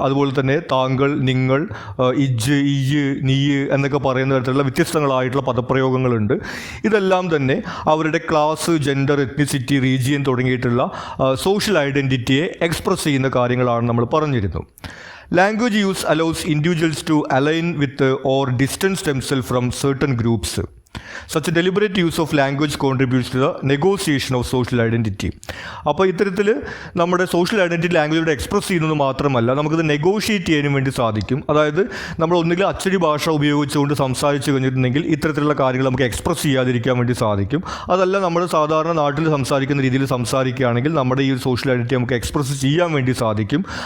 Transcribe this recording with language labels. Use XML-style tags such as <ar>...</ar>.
<ml>അതുപോലെ തന്നെ താങ്കൾ, നിങ്ങൾ, ഇജ്, ഇയ്, നീയ് എന്നൊക്കെ പറയുന്ന തരത്തിലുള്ള വ്യത്യസ്തങ്ങളായിട്ടുള്ള പദപ്രയോഗങ്ങളുണ്ട്. ഇതെല്ലാം തന്നെ അവരുടെ ക്ലാസ്, ജെൻഡർ, എത്നിസിറ്റി, റീജിയൻ തുടങ്ങിയിട്ടുള്ള സോഷ്യൽ ഐഡൻറ്റിറ്റിയെ എക്സ്പ്രസ് ചെയ്യുന്ന കാര്യങ്ങളാണ് നമ്മൾ പറഞ്ഞിരുന്നു.</ml> <en>Language use allows individuals to align with or distance themself from certain groups. Such a deliberate use of language contributes to the negotiation of social identity.</en> <ml>അപ്പോൾ ഇത്തരത്തിൽ നമ്മുടെ social identity ലാംഗ്വേജിലൂടെ express ചെയ്യുന്നത് മാത്രമല്ല, നമുക്കത് നെഗോഷിയേറ്റ് ചെയ്യാനും വേണ്ടി സാധിക്കും. അതായത് നമ്മൾ ഒന്നുകിൽ അച്ചടി ഭാഷ ഉപയോഗിച്ചുകൊണ്ട് സംസാരിച്ചു കഴിഞ്ഞിട്ടുണ്ടെങ്കിൽ ഇത്തരത്തിലുള്ള കാര്യങ്ങൾ നമുക്ക് എക്സ്പ്രസ് ചെയ്യാതിരിക്കാൻ വേണ്ടി സാധിക്കും. അതല്ല, നമ്മൾ സാധാരണ നാട്ടിൽ സംസാരിക്കുന്ന രീതിയിൽ സംസാരിക്കുകയാണെങ്കിൽ നമ്മുടെ ഈ ഒരു സോഷ്യൽ ഐഡൻറ്റിറ്റി നമുക്ക് എക്സ്പ്രസ് ചെയ്യാൻ വേണ്ടി സാധിക്കും.</ml>